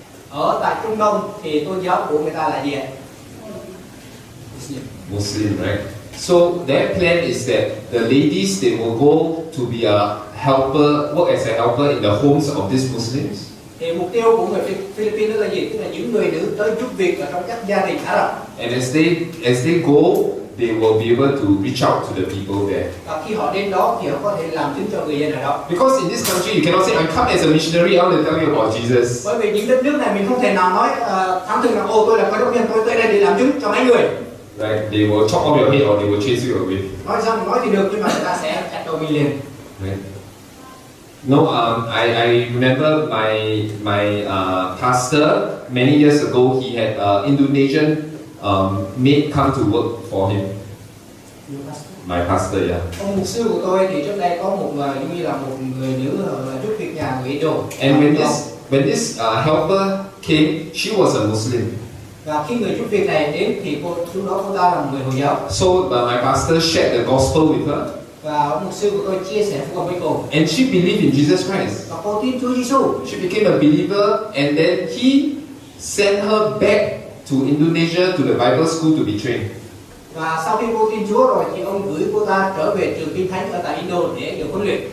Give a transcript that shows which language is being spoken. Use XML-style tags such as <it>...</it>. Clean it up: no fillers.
<vi>Ở tại Trung Đông thì tôn giáo của người ta là gì ạ?</vi> <en>Muslim, right? So their plan is that the ladies, they will go to be a helper, work as a helper in the homes of these Muslims.</en> <vi>Thì mục tiêu của người Philippines là gì? Tức là những người nữ tới giúp việc ở trong các gia đình Ả Rập.</vi> <en>And as they go, they will be able to reach out to the people there.</en> <vi>Và khi họ đến đó thì họ có thể làm chứng cho người dân ở đó.</vi> <en>Because in this country, you cannot say, I come as a missionary, I want to tell you about Jesus.</en> <vi>Bởi vì những đất nước này mình không thể nào nói thám thường là tôi là cơ đốc nhân, tôi tới đây để làm chứng cho mấy người.</vi> <en>Right? They will chop off your head or they will chase you away.</en> <vi>Nói thì được nhưng mà người ta sẽ chặt đầu mình liền.</vi> <en>Right? No, I remember my pastor many years ago. He had Indonesian maid come to work for him. My pastor, yeah.</en> <vi>Ông mục sư của tôi thì trước đây có một như là một người nữ giúp việc nhà người Indo.</vi> <en>And when this helper came, she was a Muslim.</en> <vi>Và khi người giúp việc này đến thì lúc đó cô ta là một người Hồi giáo.</vi> <en>So my pastor shared the gospel with her.</en> <vi>Và ông mục sư của tôi chia sẻ với cô.</vi> <en>And she believed in Jesus Christ.</en> <vi>Và cô tin Chúa Giêsu.</vi> <en>She became a believer, and then he sent her back to Indonesia to the Bible school to be trained.</en> <vi>Và sau khi cô tin Chúa rồi thì ông gửi cô ta trở về trường Kinh Thánh ở tại Indo để được huấn luyện.</vi>